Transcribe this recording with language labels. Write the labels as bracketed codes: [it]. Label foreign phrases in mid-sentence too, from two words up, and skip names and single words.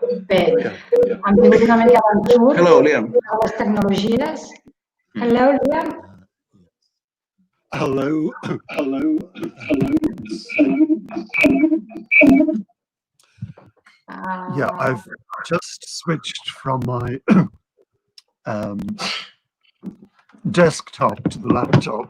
[ca] Bé, hem tingut una mica d'ensurt a les tecnologies. [en] Hello, Liam. Hello. Yeah, I've just switched from my desktop to the laptop.